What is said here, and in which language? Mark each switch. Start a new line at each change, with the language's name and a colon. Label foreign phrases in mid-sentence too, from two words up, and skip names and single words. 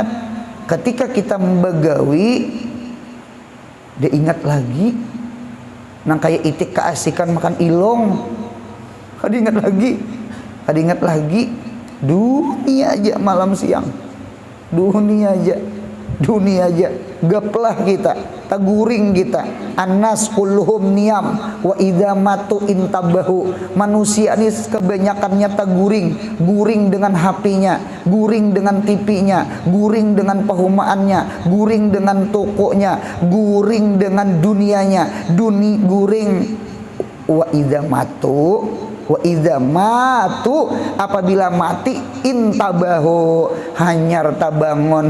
Banjar: Ketika kita begawi, dia ingat lagi nang kayak itik keasikan makan ilong. Kada ingat lagi dunia aja malam siang. Dunia aja gaplah kita, taguring kita.
Arabic: الناس كلهم نيام وإذا ماتوا انتبهوا.
Banjar: Manusia ini kebanyakannya guring dengan HP-nya, guring dengan TV-nya, guring dengan pehumaannya, guring dengan tokonya, guring dengan dunianya, guring.
Arabic: وإذا ماتوا
Banjar: apabila mati intabahu, hanyar tabangon.